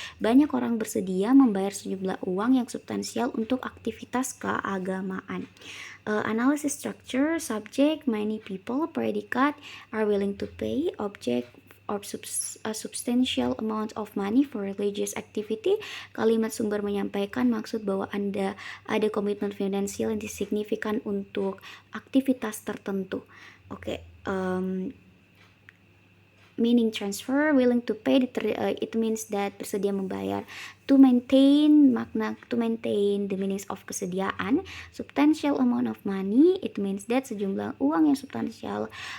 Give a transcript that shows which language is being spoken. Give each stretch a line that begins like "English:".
Indonesian: Banyak orang bersedia membayar sejumlah uang yang substansial untuk aktivitas keagamaan.
English: Analysis structure, subject, many people, predicate, are willing to pay, object, or a substantial amount of money for religious activity.
Indonesian: Kalimat sumber menyampaikan maksud bahwa ada komitmen finansial yang signifikan untuk aktivitas tertentu.
English: Oke, meaning transfer, willing to pay, it means that
Indonesian: bersedia membayar.
English: To maintain, makna to maintain the meanings of kesediaan. Substantial amount of money, it means that
Indonesian: sejumlah uang yang substansial.